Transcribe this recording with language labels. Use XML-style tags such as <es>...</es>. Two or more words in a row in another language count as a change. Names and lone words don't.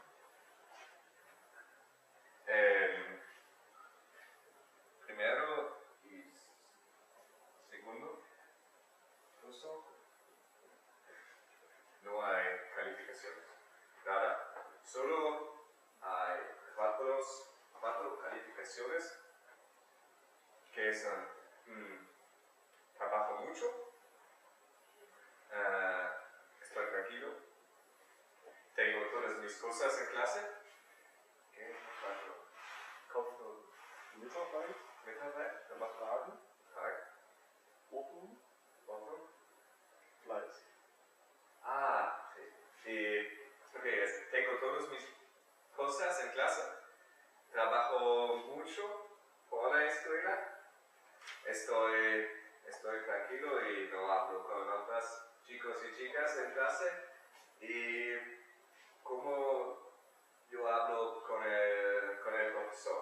<es>Primero y segundo curso no hay calificaciones, nada, solo hay 4 calificaciones que son trabajo mucho, estoy tranquilo, tengo todas mis cosas en clase, ¿qué?</es> <de>4 Mitarbeit, dann macht Fragen. Open. Fleiß.</de> <es>Sí. Ok, tengo todas mis cosas en clase. Trabajo mucho por la escuela. Estoy tranquilo y no hablo con otras chicos y chicas en clase y cómo yo hablo con el profesor.</es>